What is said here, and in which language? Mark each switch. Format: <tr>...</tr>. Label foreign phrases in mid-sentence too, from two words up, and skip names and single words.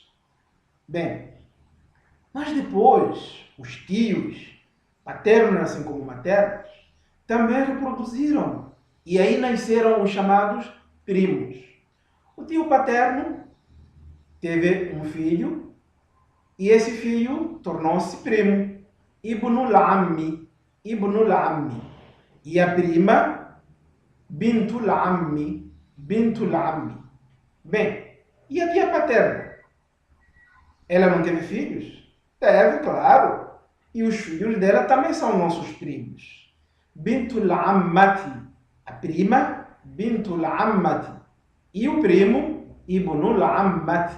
<pt>Bem, mas depois, os tios, paternos assim como maternos, também reproduziram. E aí nasceram os chamados primos. O tio paterno teve um filho e esse filho tornou-se primo.</pt> <ar>ابن العم. ابن العم.</ar> <pt>E a prima,</pt> <ar>بنت العم. بنت العم.</ar> <pt>Bem, e a tia paterna? Ela não teve filhos? Teve, claro. E os filhos dela também são nossos primos.</pt> <ar>بنت العمة.</ar> <pt>A prima,</pt> <ar>بنت العمة.</ar> <pt>E o primo,</pt> <ar>ابن العمة.</ar>